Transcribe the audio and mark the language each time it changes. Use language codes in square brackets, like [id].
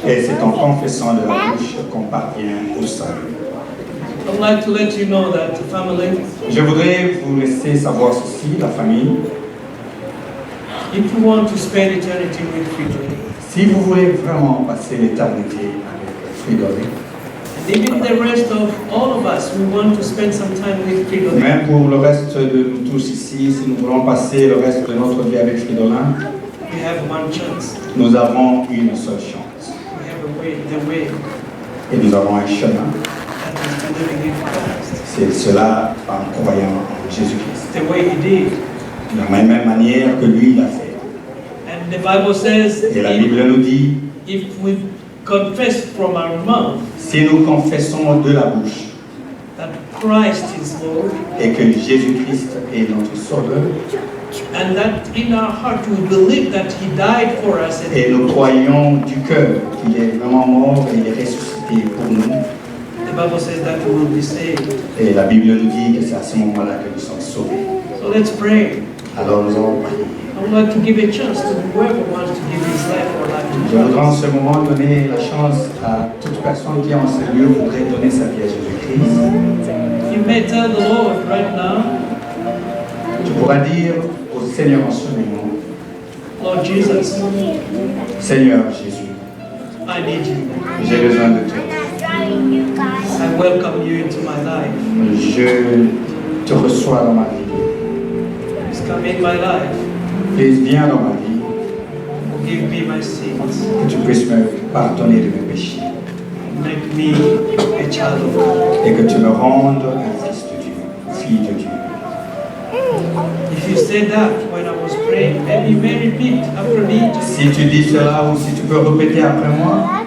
[fr] Et c'est en confessant de la bouche qu'on parvient au salut. [en] I'd like to let you know that family, [fr] Je voudrais vous laisser savoir ceci, la famille. [en] if you want to spend eternity with Fridolin, [fr] Si vous voulez vraiment passer l'éternité avec Fridolin, [en] and even the rest of all of us, we want to spend some time with Fridolin. [fr] même pour le reste de nous tous ici, si nous voulons passer le reste de notre vie avec Fridolin, [en] We have one chance. [fr] nous avons une seule chance. [en] We have a way, the way [fr] Et nous avons un chemin. [en] that is to living in Christ. [fr] C'est cela en croyant en Jésus-Christ. [en] The way He did. [fr] De la même manière que lui l'a fait. [en] And the Bible says, [fr] Et la Bible nous dit, [en] if we confess from our mouth [fr] si nous confessons de la bouche [en] that Christ is Lord, [fr] et que Jésus-Christ est notre Sauveur, [en] and that in our heart we believe that He died for us, [fr] et nous croyons du cœur qu'il est vraiment mort et il est ressuscité pour nous, [en] the Bible says that we will be saved. [fr] et la Bible nous dit que c'est à ce moment-là que nous sommes sauvés. [en] So let's pray. [fr] Alors nous allons prier. [en] I would like to give a chance to whoever wants to give his life or life [fr] Je [en] to [fr] voudrais en [en] Christ. [fr] ce moment donner la chance à toute personne qui en ce lieu voudrait donner sa vie à Jésus-Christ. [en] You may tell the Lord right now, [fr] Tu pourras dire au Seigneur en ce moment, [en] Lord Jesus, [fr] Seigneur Jésus, [en] I need you. [fr] j'ai besoin de toi. [en] I welcome you into my life. [fr] Je te reçois dans ma vie. [en] Please come in my life. [fr] Viens dans ma vie, [en] Forgive me my sins. [fr] que tu puisses me pardonner de mes péchés [en] Make me a child of God. [fr] et que tu me rendes un fils de Dieu, fille de Dieu. [en] If you said that when I was praying, maybe you may repeat after me. [fr] Si tu dis cela ou si tu peux répéter après moi,